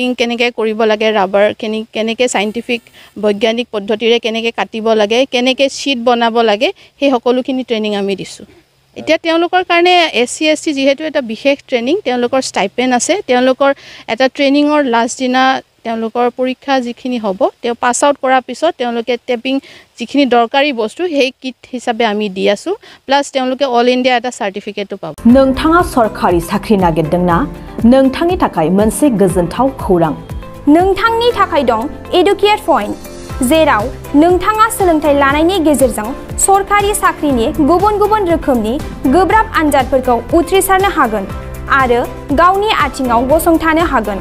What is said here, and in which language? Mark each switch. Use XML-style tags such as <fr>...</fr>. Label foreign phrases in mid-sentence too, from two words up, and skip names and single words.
<as>কেনেকৈ কৰিব লাগে ৰাবাৰ কেনেকৈ সাইন্টিফিক বৈজ্ঞানিক পদ্ধতিৰে কেনেকৈ কাটিব লাগে কেনেকৈ শীট বনাব লাগে সেই সকলোখিনি ট্ৰেনিং আমি দিছো এতিয়া তেওঁলোকৰ কাৰণে এসসি যেহেতু এটা বিশেষ ট্ৰেনিং তেওঁলোকৰ স্টাইপেন্ড আছে তেওঁলোকৰ এটা ট্ৰেনিংৰ লাষ্ট দিনা তেওঁলোকৰ পৰীক্ষা যিখিনি হ'ব তেওঁ</as> <en>pass out</en> <as>কৰাৰ পিছত তেওঁলোকে টেপিং যিখিনি দৰকাৰী বস্তু সেই কিট হিচাপে আমি দি আছো প্লাস তেওঁলোকে</as> <en>All India</en> <as>এটা সাৰ্টিফিকেটও পাব</as> <brx>नोंथाङा सरखारि साख्रि नागिरदोंना नोंथांनि थाखाय मोनसे गोजोनथाव खौरां नोंथांनि थाखाय दं एडुकेट पॉइंट जेराव नोंथाङा सोलोंथाय लानायनि गेजेरजों सरखारि साख्रिनि गुबुन रोखोमनि गोब्राब आनजादफोरखौ उथ्रिसारनो हागोन आरो गावनि आथिङाव गसंथानो हागोन</brx>